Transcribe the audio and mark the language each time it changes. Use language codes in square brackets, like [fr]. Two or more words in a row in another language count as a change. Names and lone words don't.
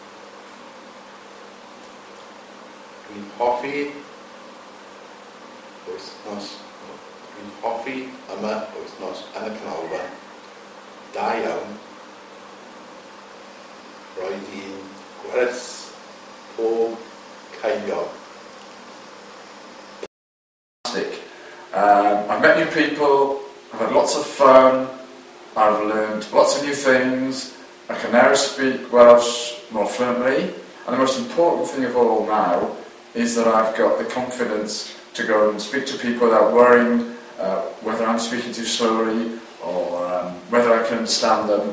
[cy] Dwi'n hoffi wythnos. Dwi'n hoffi yma wythnos yn y canolfan. Da iawn. Roedd hi'n gwerth pob ceiniog. [en] I've met new people, I've had lots of fun, I've learned lots of new things, I can now speak Welsh more fluently, and the most important thing of all now is that I've got the confidence to go and speak to people without worrying whether I'm speaking too slowly or whether I can understand them.